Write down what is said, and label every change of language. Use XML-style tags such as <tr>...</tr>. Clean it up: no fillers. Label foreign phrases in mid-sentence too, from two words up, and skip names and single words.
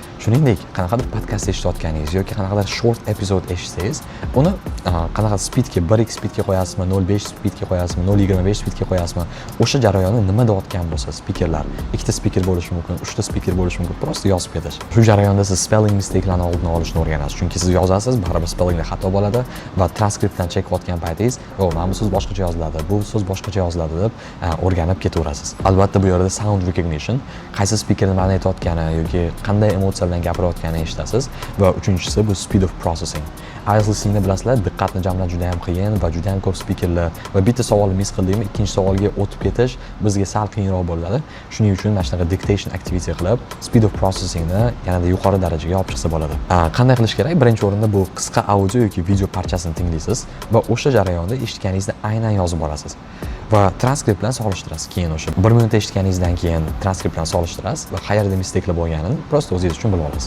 <uz>Shuningdek, qanaqadir podkast eshitayotganingiz yoki qanaqadir</uz> <en>short epizod</en> <uz>eshitsangiz, uni qanaqa speedga 1x speedga qo'yasizmi, 0.5 speedga qo'yasizmi, 0.25 speedga qo'yasizmi, o'sha jarayonni nima deyotgan bo'lsa speakerlar, ikkita speaker bo'lishi mumkin, uchta speaker bo'lishi mumkin, prosta yozib ketish. Shu jarayonda siz</uz> <en>spelling mistake'larni</en> <uz>oldini olishni o'rganasiz. Chunki siz yozasiz, baribir spellingda xato bo'ladi va transkriptdan chek qilayotgan paytingiz, "O, mana bu so'z boshqacha yoziladi, bu so'z boshqacha yoziladi" deb o'rganib ketaverasiz. Albatta bu yerda</uz> <en>sound recognition,</en> <uz>qaysi speaker nimani aytayotgani yoki qanday emotsiya bilan gapirayotganini eshitasiz va uchinchisi bu</uz> <en>speed of processing.</en> <uz>IELTS listeningni bilasizlar, diqqatni jamlash juda ham qiyin va juda ham ko'p speakerlar va bitta savolni mis qildikmi, ikkinchi savolga o'tib ketish bizga sal qiyinroq bo'ladi. Shuning uchun mana shunaqa</uz> <en>dictation activity</en> <uz>qilib,</uz> <en>speed of processingni</en> <uz>yanada yuqori darajaga olib chiqsa bo'ladi. Qanday qilish kerak? Birinchi o'rinda bu qisqa audio yoki video parchasini tinglaysiz va o'sha jarayonda eshitganingizni aynan yozib borasiz. Va transkript bilan solishtirasiz. Keyin o'sha 1 minut eshitganingizdan keyin transkript bilan solishtirasiz va qayerda mistake'lar bo'lganini prosta o'zingiz uchun bilib olasiz.</uz>